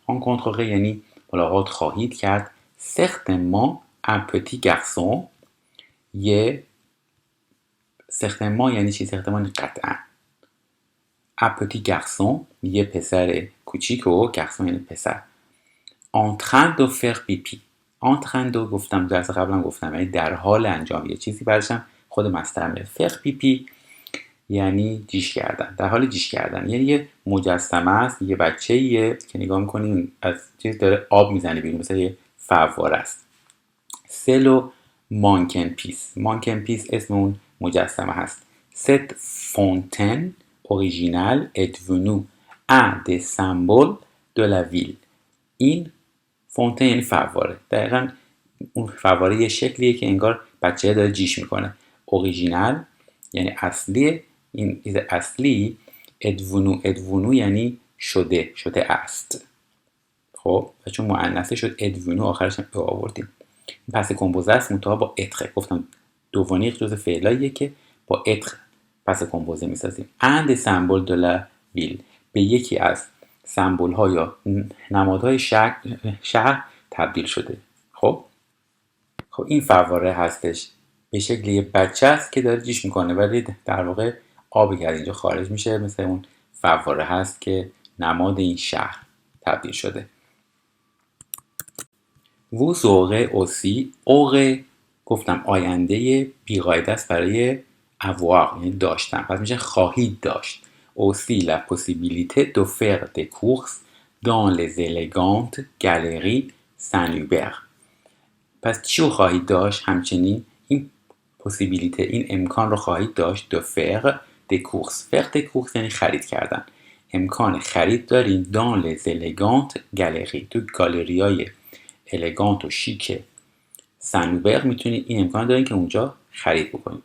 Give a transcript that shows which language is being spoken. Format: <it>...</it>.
<fa>rencontrer یعنی ملاقات خواهید کرد.</fa> <fr>certainement un petit garçon certainement</fr> <fa>یعنی چی؟</fa> <fr>certainement قطعا. un petit garçon</fr> <fa>یه پسر کوچیک و garçon یعنی پسر.</fa> <fr>en train de faire pipi. en train de</fr> <fa>گفتم درس قبلا گفتم یعنی در حال انجام یه چیزی، بعدش خود مصدر میاد.</fa> <fr>faire pipi</fr> <fa>یعنی جیش کردن، در حال جیش کردن. یعنی یه مجسمه است، یه بچه‌ایه که نگاه می‌کنین از چیز داره آب میزنه بیرون، مثلا یه فواره است. سلو مانکن پیس اسم اون مجسمه هست. ست فونتن</fa> <fr>original est devenu un des symboles de la ville.</fr> <fa>این فونته یعنی فواره. دقیقا اون فواره یه شکلیه که انگار بچه داره جیش میکنه. اوریژینال یعنی اصلی، این چیز اصلی. ادونو یعنی شده است. خب و چون مؤنثه شد ادونو، آخرش هم آوردیم. پس کمپوزه است منتها با اتر. گفتم دوونیق جز فعلاییه که با اتر پس کمپوزه میسازیم. اند سمبل دو لا ویل، به یکی از سمبل ها یا نمادهای شهر تبدیل شده. خب این فواره هستش به شکل یه بچه است که داره جیش میکنه، ولی در واقع آبی که از اینجا خارج میشه مثل اون فواره هست که نماد این شهر تبدیل شده.</fa> <fr>vous aurez aussi،</fr> <fa>aurez گفتم آینده بیقاعده است برای avoir یعنی داشتن، پس میشه خواهید داشت.</fa> <fr>aussi la possibilité de faire des courses dans les élégantes galeries Saint-Hubert.</fr> <fa>پس چی رو خواهید داشت؟ همچنین این possibilité، این امکان رو خواهید داشت</fa> <fr>de faire des courses. faire des courses</fr> <fa>یعنی خرید کردن. امکان خرید دارین</fa> <fr>dans les élégantes galeries،</fr> <fa>تو گالری های الگانت و شیک سنوبر میتونید این امکان دارین که اونجا خرید بکنید.</fa>